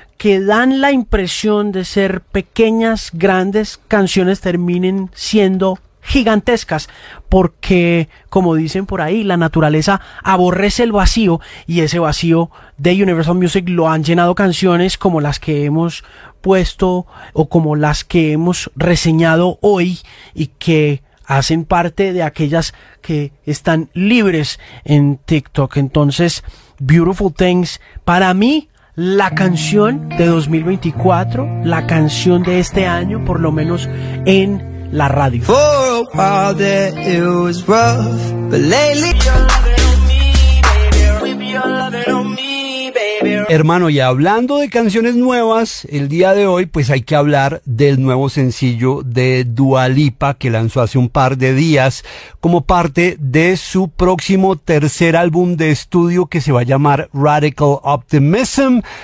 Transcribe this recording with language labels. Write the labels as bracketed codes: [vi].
[es] que dan la impresión de ser pequeñas, grandes canciones, terminen siendo gigantescas, porque como dicen por ahí, la naturaleza aborrece el vacío, y ese vacío de Universal Music lo han llenado canciones como las que hemos puesto o como las que hemos reseñado hoy, y que hacen parte de aquellas que están libres en TikTok. Entonces, Beautiful Things, para mí, la canción de 2024, la canción de este año, por lo menos en la radio. [en] For a while there it was rough, but lately you're loving on me, baby. We'll be your loving on me, baby. [es] Hermano, y hablando de canciones nuevas, el día de hoy pues hay que hablar del nuevo sencillo de Dua Lipa que lanzó hace un par de días como parte de su próximo tercer álbum de estudio que se va a llamar Radical Optimism.